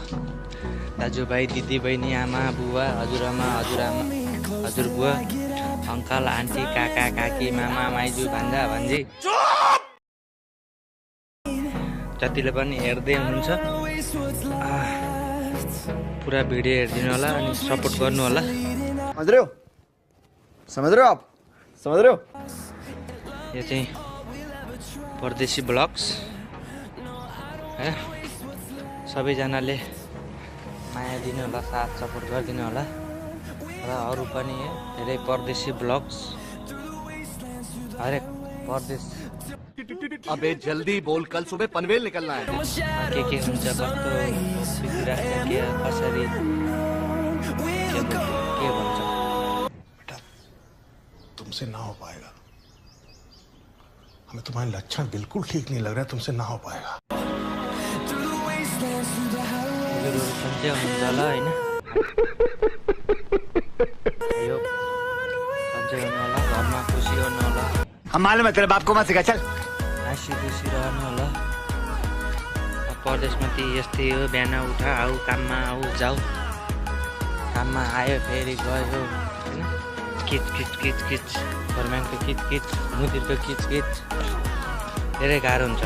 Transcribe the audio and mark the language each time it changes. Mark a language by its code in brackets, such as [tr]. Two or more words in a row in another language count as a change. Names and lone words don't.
[ne] दाजुभाइ दिदीबहिनी आमा बुवा हजुरआमा हजुरबुवा अङ्कल आन्टी काका काकी मामा माइजू भान्जा भान्जी जतिले पनि हेर्दै हुनुहुन्छ पुरा भिडियो हेर्दिनु होला अनि सपोर्ट गर्नु होला। [hi] समझ रहे हो आप? समझ रहे हो? [ne] यो चाहिँ परदेशी ब्लग्स है, सबैजनाले माया दिनु होला, साथ सपोर्ट गरिदिनु होला र अरू पनि धेरै परदेशी ब्लग्स हरेक परदेश [hi] अबे जल्दी बोल, कल सुबह पनवेल निकलना है। [ne] के हुन्छ कस्तो बितिरहेको छ, के कसरी के भन्छ [hi] तुमसे ना हो पाएगा, हमें तुम्हारे लक्षण बिल्कुल ठीक नहीं लग रहा है, तुमसे ना हो पाएगा। [ne] हजुरहरू सन्चै हुनुहुन्छ होला हैन, यो सन्चै हुनु होला, घरमा खुसी गर्नु होला, [hi] हम मालूम है तेरे बाप को मत सिखा, चल [ne] हाँसी खुसी रहनु होला। परदेशमा ती यस्तै हो, बिहान उठ आऊ काममा आऊ जाऊ, काममा आयो फेरि गयो हैन, किच किच किच किच फर्म्याङको किच किच मुदिरको किच किच धेरै गाह्रो हुन्छ।